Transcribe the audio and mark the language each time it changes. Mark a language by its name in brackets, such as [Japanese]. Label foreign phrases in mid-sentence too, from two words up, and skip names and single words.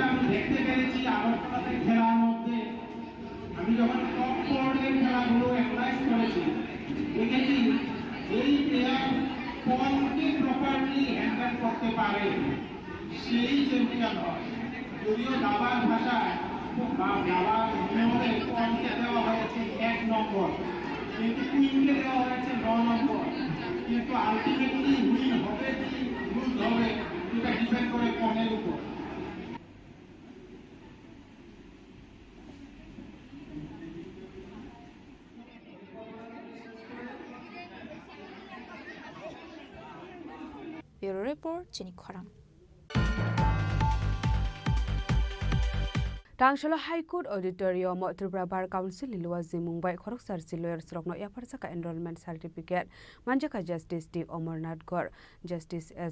[Bangla] আমি দেখতে পেরেছি আগরতলাতে খেলার মধ্যে আমি যখন টপ বোর্ডের খেলাগুলো অ্যানালাইজ করেছি দেখেছি এই প্লেয়ার বলকে [English] properly handle [Bangla] করতে পারে সেই চ্যাম্পিয়ন হয় যদিও দাবার ভাষায় দাবার নিয়মে পয়েন্টে দেওয়া হয়েছে 1 নম্বর কিন্তু কুইনকে দেওয়া হয়েছে 9 নম্বর কিন্তু আলটিমেটলি উইন হবে কি লুজ হবে এটা ডিপেন্ড করে পয়েন্টের উপর [Kok Borok] Bureau Report Chini Khorang Tangshala High Court Auditorium Tripura Bar Council Ilwaji Mumbai Khoroksar Lawyers Rokno Yaparsaka [English] Enrollment Certificate [Kok Borok] Manjaka Justice D Amarnath Gor Justice S.